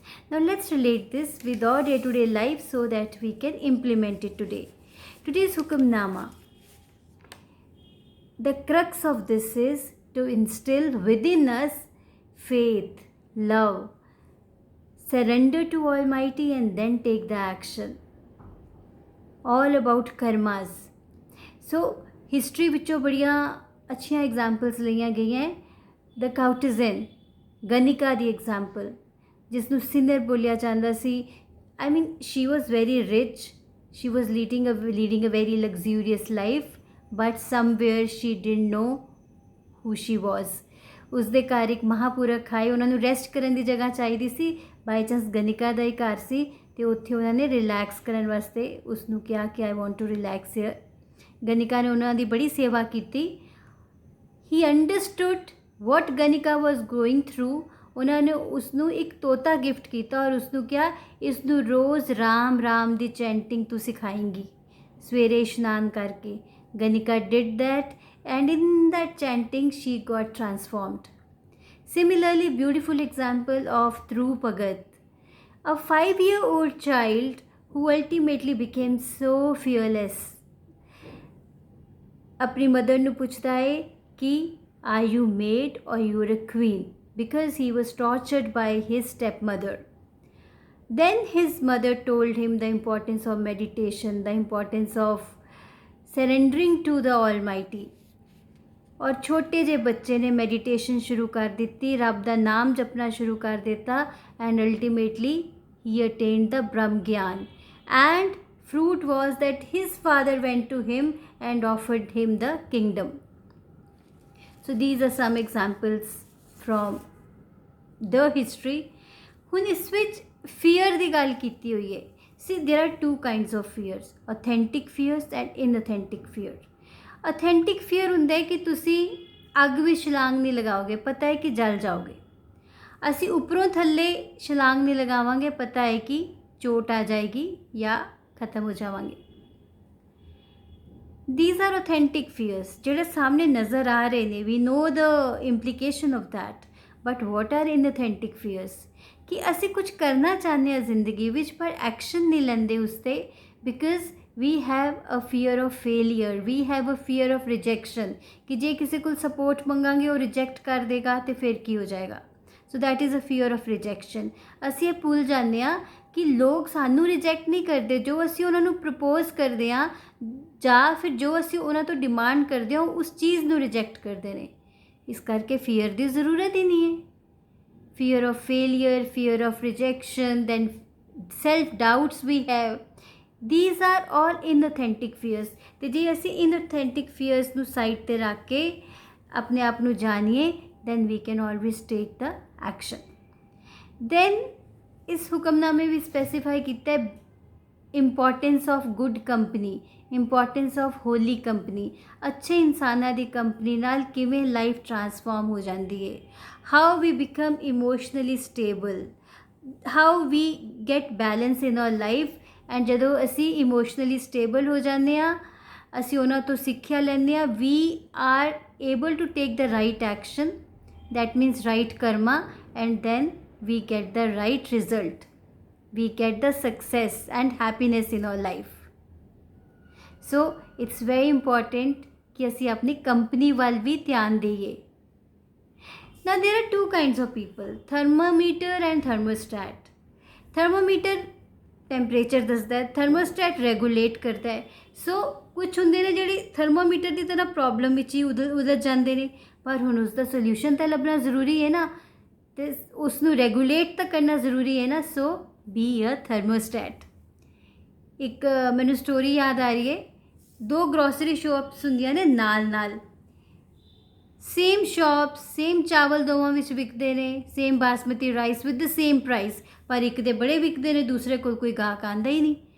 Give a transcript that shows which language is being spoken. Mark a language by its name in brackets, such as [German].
[English] Now let's relate this with our day-to-day life so that we can implement it today. Today's Hukamnama. The crux of this is to instill within us faith, love, surrender to Almighty and then take the action. All about karmas. So, [Punjabi] history ਵਿੱਚੋਂ ਬੜੀਆਂ ਅੱਛੀਆਂ examples ਲਈਆਂ ਗਈਆਂ ਦ ਕਾਊਟਿਜ਼ਨ ਗਨਿਕਾ ਦੀ example ਜਿਸ ਨੂੰ ਸਿਨਰ ਬੋਲਿਆ ਜਾਂਦਾ ਸੀ [English] I mean she was very rich. She was leading a very luxurious life. But somewhere she didn't know who she was. [Punjabi] ਉਸਦੇ ਘਰ ਇੱਕ ਮਹਾਪੁਰਖ ਆਏ, ਉਹਨਾਂ ਨੂੰ ਰੈਸਟ ਕਰਨ ਦੀ ਜਗ੍ਹਾ ਚਾਹੀਦੀ ਸੀ. ਬਾਈ ਚਾਂਸ ਗਨਿਕਾ ਦਾ ਹੀ ਘਰ ਸੀ ਅਤੇ ਉੱਥੇ ਉਹਨਾਂ ਨੇ ਰਿਲੈਕਸ ਕਰਨ ਵਾਸਤੇ ਉਸ ਨੂੰ ਕਿਹਾ ਕਿ [English] I want to relax here. [Punjabi] ਗਨਿਕਾ ਨੇ ਉਹਨਾਂ ਦੀ ਬੜੀ ਸੇਵਾ ਕੀਤੀ. [English] He understood what Ganika was going through. [Punjabi] ਉਹਨਾਂ ਨੇ ਉਸ ਨੂੰ ਇੱਕ ਤੋਤਾ ਗਿਫਟ ਕੀਤਾ ਔਰ ਉਸ ਨੂੰ ਕਿਹਾ ਇਸ ਨੂੰ ਰੋਜ਼ ਰਾਮ ਰਾਮ ਦੀ ਚੈਂਟਿੰਗ ਤੂੰ ਸਿਖਾਏਂਗੀ ਸਵੇਰੇ ਇਸ਼ਨਾਨ ਕਰਕੇ. [English] Ganika did that, and in that chanting she got transformed. Similarly, beautiful example of Dhruv Bhagat, a 5-year-old child who ultimately became so fearless. [Hindi] अपनी [English] mother [Punjabi] ਨੂੰ ਪੁੱਛਦਾ ਹੈ ਕਿ [English] are you maid or you're a queen, because he was tortured by his stepmother. Then his mother told him the importance of meditation, the importance of surrendering to the almighty. [Punjabi] ਔਰ ਛੋਟੇ ਜਿਹੇ ਬੱਚੇ ਨੇ ਮੈਡੀਟੇਸ਼ਨ ਸ਼ੁਰੂ ਕਰ ਦਿੱਤੀ, ਰੱਬ ਦਾ ਨਾਮ ਜਪਣਾ ਸ਼ੁਰੂ ਕਰ ਦਿੱਤਾ [English] and ultimately he attained the [Punjabi] ਬ੍ਰਹਮ ਗਿਆਨ. [English] And fruit was that his father went to him and offered him the kingdom. So these are some examples from the history. [Punjabi] ਹੁਣ ਇਸ ਵਿੱਚ fear ਦੀ ਗੱਲ ਕੀਤੀ ਹੋਈ ਹੈ. [English] See, there are two kinds of fears, authentic fears and inauthentic fear. Authentic fear [Punjabi] ਹੁੰਦਾ ਹੈ ਕਿ ਤੁਸੀਂ ਅੱਗ ਵਿੱਚ ਛਲਾਂਗ ਨਹੀਂ ਲਗਾਓਗੇ, ਪਤਾ ਹੈ ਕਿ ਜਲ ਜਾਓਗੇ. ਅਸੀਂ ਉੱਪਰੋਂ ਥੱਲੇ ਛਲਾਂਗ ਨਹੀਂ ਲਗਾਵਾਂਗੇ, ਪਤਾ ਹੈ ਕਿ ਚੋਟ ਆ ਜਾਏਗੀ ਜਾਂ ਖਤਮ ਹੋ ਜਾਵਾਂਗੇ. [English] These are authentic fears [Punjabi] ਜਿਹੜੇ ਸਾਹਮਣੇ ਨਜ਼ਰ ਆ ਰਹੇ ਨੇ. [English] We know the implication of that. But what are inauthentic fears? [Punjabi] ਕਿ ਅਸੀਂ ਕੁਝ ਕਰਨਾ ਚਾਹੁੰਦੇ ਹਾਂ ਜ਼ਿੰਦਗੀ ਵਿੱਚ ਪਰ ਐਕਸ਼ਨ ਨਹੀਂ ਲੈਂਦੇ ਉਸ 'ਤੇ [English] because we have a fear of failure, we have a fear of rejection [Punjabi] ਕਿ ਜੇ ਕਿਸੇ ਕੋਲ ਸਪੋਰਟ ਮੰਗਾਂਗੇ ਉਹ ਰਿਜੈਕਟ ਕਰ ਦੇਗਾ ਅਤੇ ਫਿਰ ਕੀ ਹੋ ਜਾਏਗਾ. [English] So that is a fear of rejection. [Punjabi] ਅਸੀਂ ਇਹ ਭੁੱਲ ਜਾਂਦੇ ਹਾਂ ਕਿ ਲੋਕ ਸਾਨੂੰ ਰਿਜੈਕਟ ਨਹੀਂ ਕਰਦੇ, ਜੋ ਅਸੀਂ ਉਹਨਾਂ ਨੂੰ ਪ੍ਰਪੋਜ਼ ਕਰਦੇ ਹਾਂ ਜਾਂ ਫਿਰ ਜੋ ਅਸੀਂ ਉਹਨਾਂ ਤੋਂ ਡਿਮਾਂਡ ਕਰਦੇ ਹਾਂ ਉਸ ਚੀਜ਼ ਨੂੰ ਰਿਜੈਕਟ ਕਰਦੇ ਨੇ. ਇਸ ਕਰਕੇ ਫੀਅਰ ਦੀ ਜ਼ਰੂਰਤ ਹੀ ਨਹੀਂ ਹੈ. [English] Fear of failure, fear of rejection, then self-doubts we have. These are all inauthentic fears. [Punjabi] ਤੇ ਜੇ ਅਸੀਂ inauthentic fears ਨੂੰ ਸਾਈਡ 'ਤੇ ਰੱਖ ਕੇ ਆਪਣੇ ਆਪ ਨੂੰ ਜਾਣੀਏ [English] then we can always take the action. Then [Punjabi] ਇਸ ਹੁਕਮਨਾਮੇ ਵੀ ਸਪੈਸੀਫਾਈ ਕੀਤਾ ਹੈ [English] Importance of good company, importance of holy company. [Punjabi] ਅੱਛੇ ਇਨਸਾਨਾਂ ਦੀ ਕੰਪਨੀ ਨਾਲ ਕਿਵੇਂ ਲਾਈਫ ਟਰਾਂਸਫਾਰਮ ਹੋ ਜਾਂਦੀ ਹੈ. [English] How we become emotionally stable, how we get balance in our life. [Punjabi] And ਜਦੋਂ ਅਸੀਂ ਇਮੋਸ਼ਨਲੀ ਸਟੇਬਲ ਹੋ ਜਾਂਦੇ ਹਾਂ ਅਸੀਂ ਉਹਨਾਂ ਤੋਂ ਸਿੱਖਿਆ ਲੈਂਦੇ ਹਾਂ. [English] We are able to take the right action, that means right karma, and then we get the right result. We get the success and happiness in our life. So it's very important [Hindi] कि [Punjabi] ਅਸੀਂ ਆਪਣੀ company ਵੱਲ ਵੀ ਧਿਆਨ ਦੇਈਏ. [English] Now there are two kinds of people, thermometer and thermostat. [Punjabi] Thermometer temperature ਦੱਸਦਾ ਹੈ, thermostat regulate ਕਰਦਾ ਹੈ. ਸੋ ਕੁਛ ਹੁੰਦੇ ਨੇ ਜਿਹੜੇ ਥਰਮੋਮੀਟਰ ਦੀ ਤਰ੍ਹਾਂ ਪ੍ਰੋਬਲਮ ਵਿੱਚ ਹੀ ਉਲਝ ਜਾਂਦੇ ਨੇ, ਪਰ ਹੁਣ ਉਸ ਦਾ ਸੋਲਿਊਸ਼ਨ ਤਾਂ ਲੱਭਣਾ ਜ਼ਰੂਰੀ ਹੈ ਨਾ, ਅਤੇ ਉਸ ਨੂੰ ਰੈਗੂਲੇਟ ਤਾਂ ਕਰਨਾ ਜ਼ਰੂਰੀ ਹੈ ਨਾ. [English] So be a thermostat. [Punjabi] ਇੱਕ ਮੈਨੂੰ ਸਟੋਰੀ ਯਾਦ ਆ ਰਹੀ ਹੈ, 2 ਗਰੋਸਰੀ ਸ਼ੋਪਸ ਹੁੰਦੀਆਂ ਨੇ ਨਾਲ, ਸੇਮ ਸ਼ੋਪਸ, ਸੇਮ ਚਾਵਲ ਦੋਵਾਂ ਵਿੱਚ ਵਿਕਦੇ ਨੇ, [English] same basmati rice with the same price, [Punjabi] ਪਰ ਇੱਕ ਦੇ ਬੜੇ ਵਿਕਦੇ ਨੇ, ਦੂਸਰੇ ਕੋਲ ਕੋਈ ਗਾਹਕ ਆਉਂਦਾ ਹੀ ਨਹੀਂ.